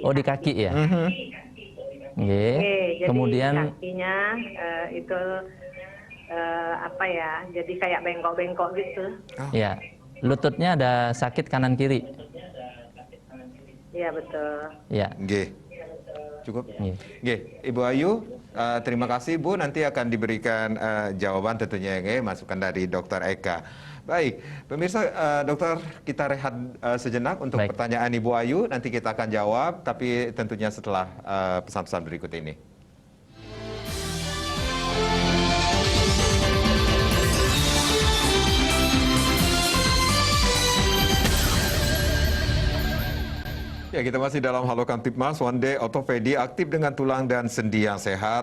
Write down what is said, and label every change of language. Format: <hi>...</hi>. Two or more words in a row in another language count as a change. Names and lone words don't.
<id>Oh, di kaki ya? Jadi Kemudian kakinya itu apa ya? Jadi kayak bengkok-bengkok gitu. ya, lututnya ada sakit kanan kiri. Iya betul. Ya.</id> <ban>Nggih. Cukup? Nggih.</ban> <id>Ibu Ayu, terima kasih Bu, nanti akan diberikan jawaban tentunya nggih, masukan dari Dokter Eka. Baik, pemirsa, dokter, kita rehat sejenak untuk pertanyaan Ibu Ayu, nanti kita akan jawab, tapi tentunya setelah pesan-pesan berikut ini. Ya, kita masih dalam Halo Kamtipmas, One Day Ortopedi, aktif dengan tulang dan sendi yang sehat.</id>